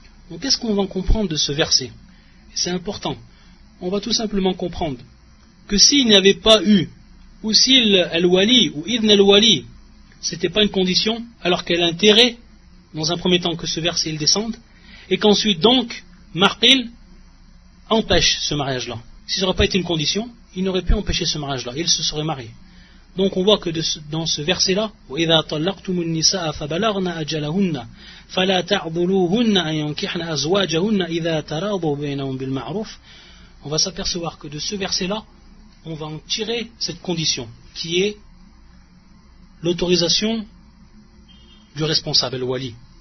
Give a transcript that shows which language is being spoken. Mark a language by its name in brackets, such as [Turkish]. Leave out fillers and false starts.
[French] Donc qu'est-ce qu'on va comprendre de ce verset? Et c'est important. On va tout simplement comprendre que s'il n'y avait pas eu, ou si al-wali, ou idn al-wali, c'était pas une condition, alors qu'elle a intérêt, dans un premier temps, que ce verset il descende, et qu'ensuite donc, Maqil empêche ce mariage-là. Si ça n'aurait pas été une condition, il n'aurait pu empêcher ce mariage-là, il se serait marié. Donc on voit que dans ce verset-là, [Arabic] وَإِذَا طَلَّقْتُمُ النِّسَاءَ فَبَلَغْنَ أَجَلَهُنَّ فَلَا تَعْضُلُوهُنَّ أَن يَنكِحْنَ أَزْوَاجَهُنَّ إِذَا تَرَاضُوا بَيْنَهُمْ بِالْمَعْرُوفِ. [French] On va s'apercevoir que de ce verset-là, on va en tirer cette condition, qui est l'autorisation du responsable, le wali.